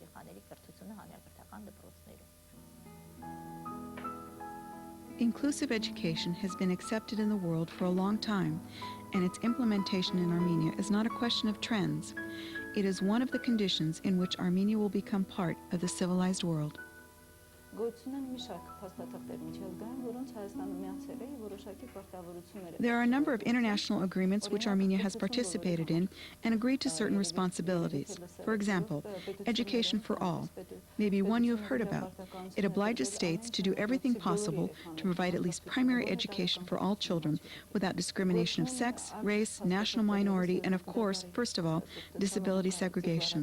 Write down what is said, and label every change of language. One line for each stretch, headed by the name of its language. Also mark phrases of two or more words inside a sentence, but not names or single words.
English: Inclusive education has been accepted in the world for a long time, and its implementation in Armenia is not a question of trends. It is one of the conditions in which Armenia will become part of the civilized world.
Armenian: Գոյություն են մի շարք փաստաթղթեր միջազգային, որոնց Հայաստանը միացել է որոշակի պարտավորություններ։
English: There are a number of international agreements which Armenia has participated in and agreed to certain responsibilities. For example, Education for All, maybe one you have heard about. It obliges states to do everything possible to provide at least primary education for all children without discrimination of sex, race, national minority, and of course, first of all, disability segregation.